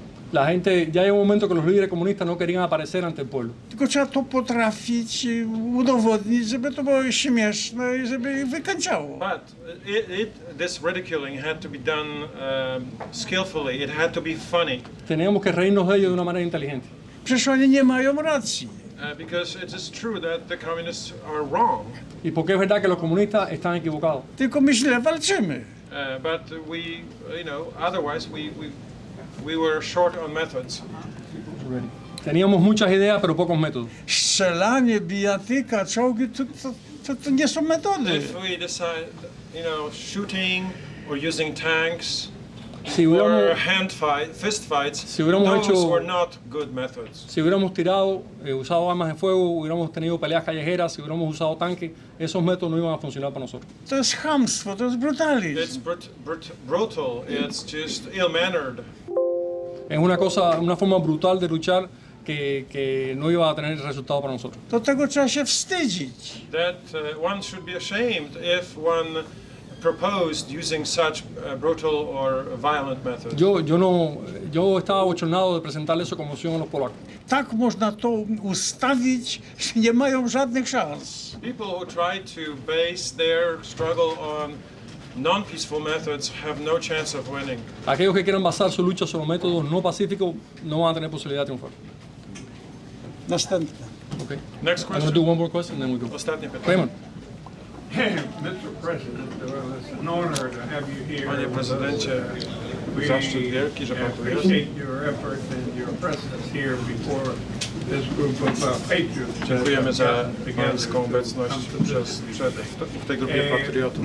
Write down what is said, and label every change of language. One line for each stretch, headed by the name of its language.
Spanish: La gente, ya llegó un momento que los líderes comunistas no querían aparecer ante el pueblo.
Polish: Tylko trzeba to potrafić udowodnić, żeby to było śmieszne i żeby ich wykańczało.
English: But this ridiculing had to be done skillfully. It had to be funny.
Spanish: Teníamos que reírnos de ellos de una manera inteligente.
Polish: Przecież oni nie mają racji.
English: Because it is true that the communists are wrong.
Spanish: Y porque es verdad que los comunistas están equivocados.
Polish: Tylko my źle walczymy.
English: But otherwise we were short on methods.
Spanish: Teníamos muchas ideas, pero pocos métodos.
Polish: Strzelanie, bijatyka, czołgi, to nie są metody.
English: If we decide, shooting or using tanks or fist fights, those were not good methods.
Spanish: Si hubiéramos tirado, usado armas de fuego, hubiéramos tenido peleas callejeras, si hubiéramos usado tanques, esos métodos no iban a funcionar para nosotros.
Polish: To jest chamstwo, to jest brutalizm.
English: It's brutal, it's just ill-mannered.
Spanish: Es una forma brutal de luchar que no iba a tener resultado para nosotros.
Polish: Do tego trzeba się wstydzić.
English: That one should be ashamed if one proposed using such brutal or violent methods.
Spanish: Yo estaba bochornado de presentarle eso como opción a los polacos.
Polish: Tak można to ustawić, że nie mają żadnych szans.
English: People who try to base their struggle on non-peaceful methods have no chance of winning.
Spanish: Aquellos que quieran basar su lucha sobre métodos no pacíficos no van a tener posibilidad de triunfar.
Polish: Następne.
English: Okay. Next I'm going question. to do one more question and then we go.
Polish: Ostatnie pytanie. Raymond.
English: Mr. President, it's an honor to have you here.
Polish: Panie prezydencie, zaszczyt wielki, że pan tu jest.
English: Appreciate your effort and your presence here before this group of patriots.
Polish: Dziękujemy za pańską obecność w tej grupie patriotów.